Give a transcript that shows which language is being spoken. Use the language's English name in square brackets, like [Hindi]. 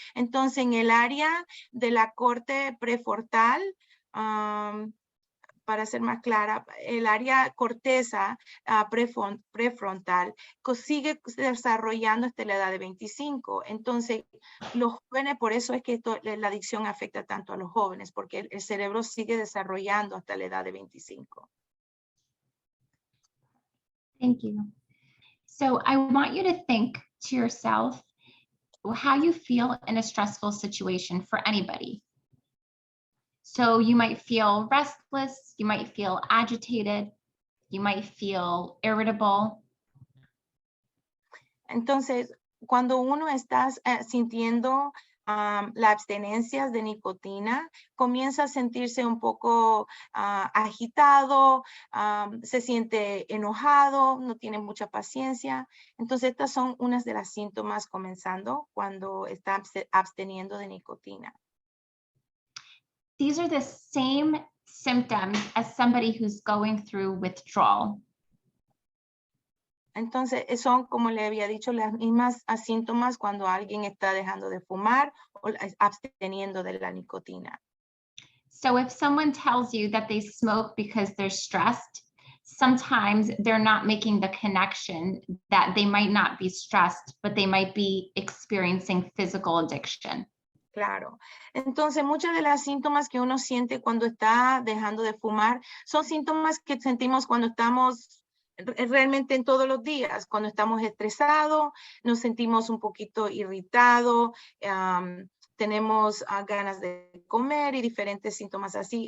[Spanish] Entonces, en el área de la corte prefrontal, para ser más clara, el área corteza prefrontal sigue desarrollando hasta la edad de 25. Entonces, los jóvenes, por eso es que la adicción afecta tanto a los jóvenes, porque el cerebro sigue desarrollando hasta la edad de 25. [English] Thank you. So I want you to think to yourself how you feel in a stressful situation for anybody. So you might feel restless, you might feel agitated, you might feel irritable. [Spanish] Entonces, cuando uno está sintiendo la abstenencia de nicotina, comienza a sentirse un poco agitado, se siente enojado, no tiene mucha paciencia. Entonces, estas son unas de las síntomas comenzando cuando está absteniendo de nicotina. [English] These are the same symptoms as somebody who's going through withdrawal. [Spanish] Entonces, son, como le había dicho, las mismas síntomas cuando alguien está dejando de fumar o absteniendo de la nicotina. [English] So if someone tells you that they smoke because they're stressed, sometimes they're not making the connection that they might not be stressed, but they might be experiencing physical addiction. [Spanish] Claro. Entonces, muchas de las síntomas que uno siente cuando está dejando de fumar son síntomas que sentimos cuando estamos realmente en todos los días. Cuando estamos estresados, nos sentimos un poquito irritados, tenemos ganas de comer y diferentes síntomas así.